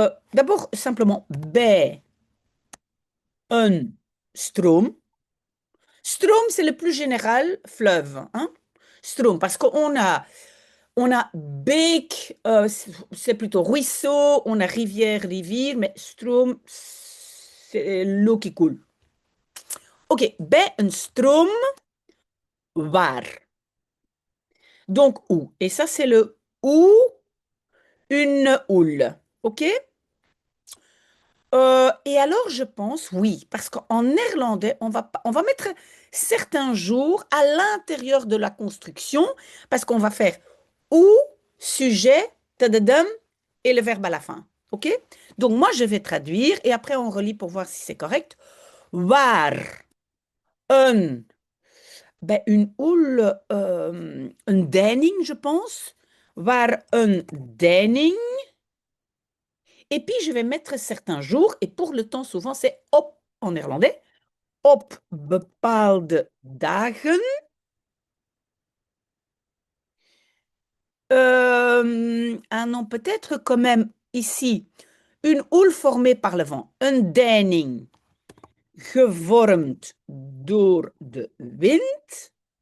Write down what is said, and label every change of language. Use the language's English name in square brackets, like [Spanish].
[French] D'abord, simplement, [Dutch] bij een stroom. [French] Stroom, c'est le plus général, fleuve. Hein? Stroom, parce on a beek, c'est plutôt ruisseau, on a rivière, rivière, mais stroom, c'est l'eau qui coule. [Dutch] Ok, bij een stroom, waar. [French] Donc, où. Et ça, c'est le où, une houle. Ok? Et alors, je pense, oui, parce qu'en néerlandais, on va mettre certains jours à l'intérieur de la construction, parce qu'on va faire ou, sujet, tadadam, et le verbe à la fin. OK? Donc, moi, je vais traduire et après, on relit pour voir si c'est correct. [Dutch] Waar een, ben, [French] une houle, [Dutch] een deining, [French] je pense. [Dutch] Waar een deining. [French] Et puis, je vais mettre certains jours, et pour le temps, souvent, c'est op en néerlandais. [Dutch] Op bepaalde dagen. [French] Ah non, peut-être quand même ici, une houle formée par le vent. [Dutch] Een deining gevormd door de wind.